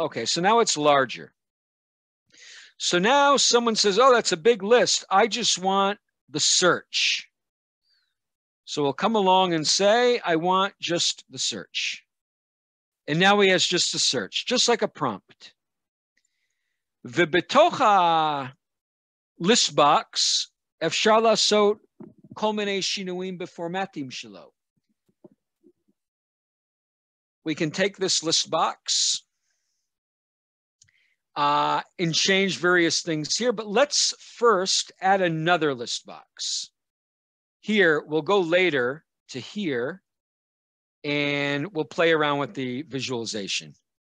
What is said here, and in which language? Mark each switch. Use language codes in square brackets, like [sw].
[en] Okay, so now it's larger. So now someone says, oh, that's a big list. I just want the search. So we'll come along and say, I want just the search. And now he has just a search, just like a prompt. [he] ובתוך list box, אפשר לעשות כל מיני שינויים בפורמטים שלו. [en] We can take this list box and change various things here, but let's first add another list box. Here, we'll go later to here, and we'll play around with the visualization.